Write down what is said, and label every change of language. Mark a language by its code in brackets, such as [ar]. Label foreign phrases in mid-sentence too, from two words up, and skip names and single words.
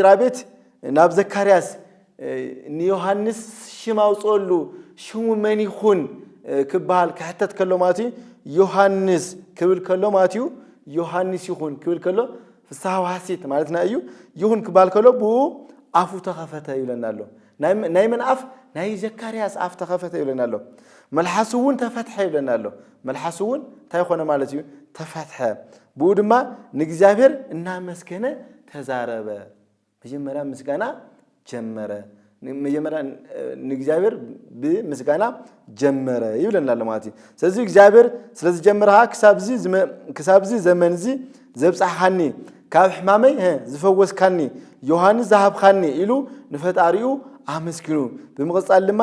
[ti] ቤት ናብ ዘካርያስ ንዮሐንስ ሽማውጾሉ ሽሙ መን ይኹን ክበሃል ክሕተት ከሎ ማለት እዩ ዮሐንስ ክብል ከሎ ማለት እዩ ዮሐንስ ይኹን ክብል ከሎ [gez] ፍስሐ ወሐሴት [ti] ማለትና እዩ ይኹን ክበሃል ከሎ ብኡ አፉ ተኸፈተ ይብለና ኣሎ ናይ መን አፍ ናይ ዘካርያስ አፍ ተኸፈተ ይብለና ኣሎ መልሐሱውን ተፈትሐ ይብለና ኣሎ መልሐሱውን ታይ ኾነ ማለት እዩ ተፈትሐ ብኡ ድማ ንእግዚአብሔር እናመስገነ ተዛረበ መጀመሪያ ምስጋና ጀመረ መጀመሪያ ንእግዚአብሔር ብምስጋና ጀመረ ይብለና ኣሎ ማለት እዩ ስለዚ እግዚአብሔር ስለዚ ጀመረሃ ክሳብዚ ዘመንዚ ዘብጻሕኻኒ ካብ ሕማመይ ዝፈወስካኒ ዮሐንስ ዝሃብካኒ ኢሉ ንፈጣሪኡ አመስግኑ ብምቕጻል ድማ